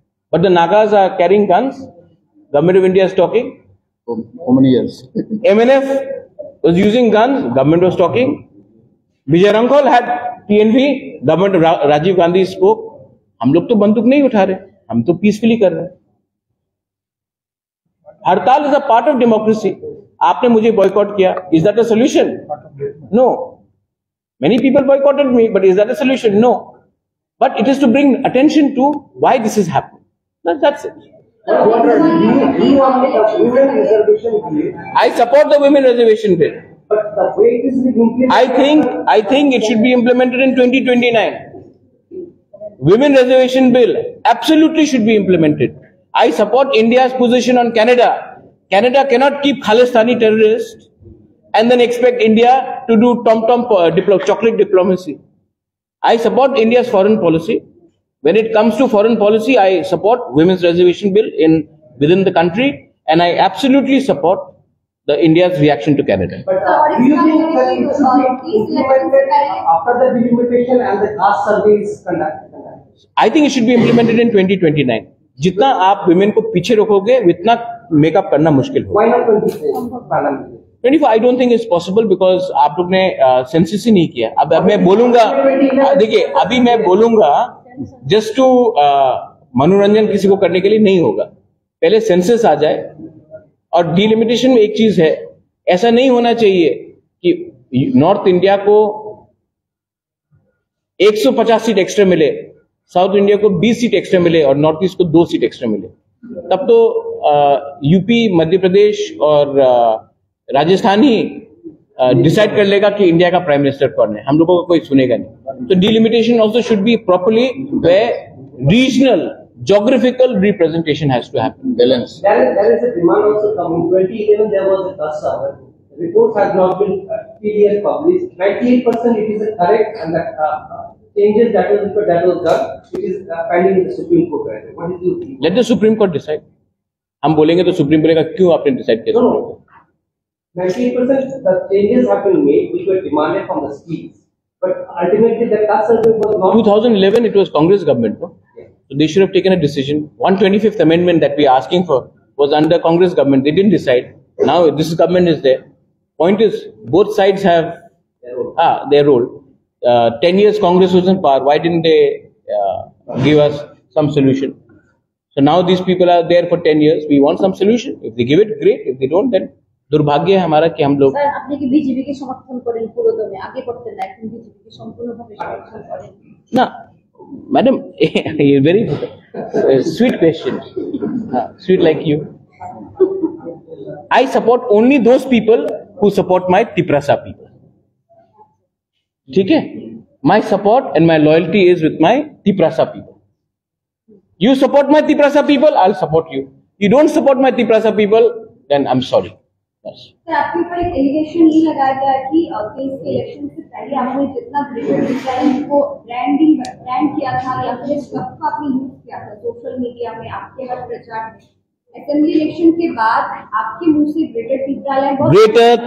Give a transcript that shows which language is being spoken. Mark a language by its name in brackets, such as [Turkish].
[English] But the Nagas are carrying guns. Government of India is talking. How many years? MNF was using guns. Government was talking. Vijay Rankol had PNV. Government of Rajiv Gandhi spoke. [Hindi] हम लोग तो बंदूक नहीं उठा रहे, हम तो peacefully कर रहे हैं। [English] हड़ताल is a part of democracy. [Hindi] आपने मुझे बॉयकॉट किया, [English] Is that a solution? No. Many people boycotted me, but is that a solution? No. But it is to bring attention to why this is happening. That's it. I support the women reservation bill. But the way it is being implemented, I think it should be implemented in 2029. Women reservation bill absolutely should be implemented. I support India's position on Canada. Canada cannot keep Khalistani terrorists and then expect India to do chocolate diplomacy. I support India's foreign policy. When it comes to foreign policy, I support women's reservation bill within the country, and I absolutely support the India's reaction to Canada. but do you think that it should be implemented after the delimitation and the caste survey is conducted? I think it should be implemented in 2029. [Hindi] जितना आप women को पीछे रोकोगे, उतना makeup करना मुश्किल होगा. [English] Why not 24 parliament? [Hindi] 24 [English] I don't think it's possible because [Hindi] आप लोग ने सेंसस ही नहीं किया. अब मैं बोलूंगा, देखिए अभी मैं बोलूंगा जस्ट टू मनोरंजन किसी को करने के लिए नहीं होगा. पहले सेंसस आ जाए. और डिलिमिटेशन में एक चीज है, ऐसा नहीं होना चाहिए कि नॉर्थ इंडिया को 150 सीट एक्स्ट्रा मिले, साउथ इंडिया को 20 सीट एक्स्ट्रा मिले और नॉर्थ ईस्ट को 2 सीट एक्स्ट्रा मिले. तब तो यूपी, मध्य प्रदेश और राजस्थान ही डिसाइड कर लेगा कि इंडिया का प्राइम मिनिस्टर कौन है. हम लोगों को कोई सुनेगा नहीं. [English] तो delimitation also should be properly where regional geographical representation has to happen. Balance. There is a demand also coming. 2011 there was a caste survey. Reports have not been clearly published. 98% it is correct, and the changes that was done, it is pending in the Supreme Court. Right? What is your view? Let the Supreme Court decide. [Hindi] हम बोलेंगे तो supreme बोलेगा क्यों आपने decide किया. [English] No. 98% the changes have been made which were demanded from the states, but ultimately the caste survey was not. 2011 it was Congress government, no? So they should have taken a decision. 125th amendment that we are asking for was under Congress government. They didn't decide. Now this government is there. Point is, both sides have their role. 10 years Congress was in power. Why didn't they give us some solution? So now these people are there for 10 years. We want some solution. If they give it, great. If they don't, then [Hindi] दुर्भाग्य है हमारा कि हम लोग. Sir आपने कि BJP के समर्थन करें पूरे दमे आगे बढ़ते हैं, लेकिन बीजेपी के संपूर्णভাবে समर्थन करें ना. [English] Madam, very sweet question. Sweet like you. I support only those people who support my Tiprasa people. [Hindi] ठीक है? [English] My support and my loyalty is with my Tiprasa people. You support my Tiprasa people, I'll support you. You don't support my Tiprasa people, then I'm sorry. Yes. [Hindi] Sir आपके ऊपर एक allegation ये लगाया गया है कि केस के election से पहले आपने जितना ब्रिटेन को ब्रांड किया था या फिर शब्द का आपने यूज किया था सोशल मीडिया में, आपके हर प्रचार में. असेंबली इलेक्शन के बाद आपके मुंह से ग्रेटर